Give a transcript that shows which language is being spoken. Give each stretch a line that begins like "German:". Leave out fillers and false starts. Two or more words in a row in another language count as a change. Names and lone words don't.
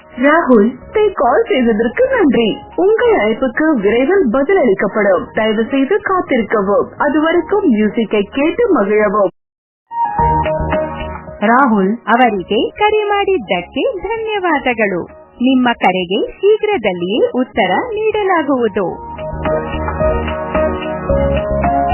Tamil: ராகுல் கால் செய்ததற்கு நன்றி. உங்கள் அழைப்புக்கு விரைவில் பதிலளிக்கப்படும். தயவு செய்து காத்திருக்கவும். அதுவரைக்கும் மியூசிக்கை கேட்டு மகிழவும்.
Kannada: ರಾಹುಲ್ ಅವರಿಗೆ ಕರೆ ಮಾಡಿದ್ದಕ್ಕೆ ಧನ್ಯವಾದಗಳು. ನಿಮ್ಮ ಕರೆಗೆ ಶೀಘ್ರದಲ್ಲಿಯೇ ಉತ್ತರ ನೀಡಲಾಗುವುದು.